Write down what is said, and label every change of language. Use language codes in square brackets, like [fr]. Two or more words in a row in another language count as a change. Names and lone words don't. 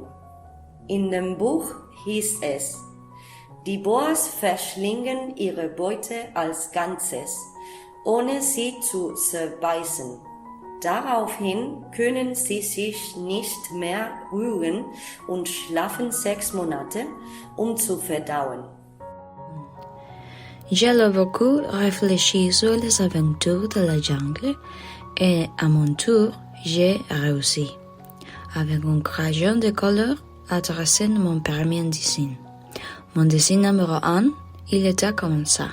[de] In dem Buch hieß es: Die Boas verschlingen ihre Beute als Ganzes, ohne sie zu zerbeißen. Daraufhin können sie sich nicht mehr rühren und schlafen 6 Monate, um zu verdauen. [fr] J'ai beaucoup réfléchi sur les aventures de la jungle et à mon tour, j'ai réussi, avec un crayon de couleur, à tracer mon premier dessin. Mon dessin numéro 1, il était comme ça.